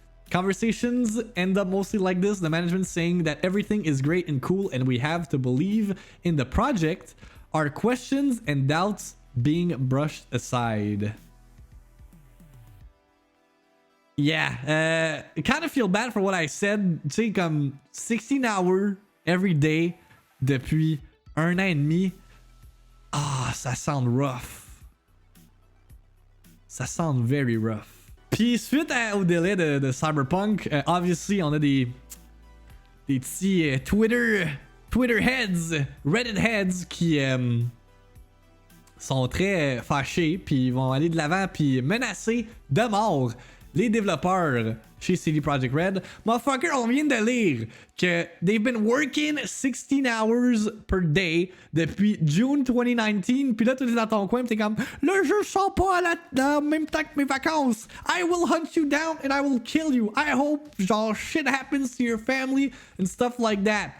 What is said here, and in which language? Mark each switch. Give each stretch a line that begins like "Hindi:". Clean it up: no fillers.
English: Conversations end up mostly like this, the management saying that everything is great and cool and we have to believe in the project. Our questions and doubts being brushed aside. Yeah, I kind of feel bad for what I said.
French: Tu sais, comme
English: 16 hours every day
French: depuis 1 an et demi. Ah, ça sound rough. Ça sound
English: very rough.
French: Puis suite au délai de Cyberpunk, obviously on a des petits Twitter heads, Reddit heads qui sont très fâchés puis ils vont aller de l'avant puis menacer de mort les développeurs chez CD Projekt Red. Motherfucker, on vient de lire que
English: they've been working 16 hours per day
French: depuis June 2019. Puis là, tu es dans ton coin, t'es comme, le jeu sort pas en même temps que mes vacances.
English: I will hunt you down and I will kill you. I hope, genre, shit happens to your family and stuff like that.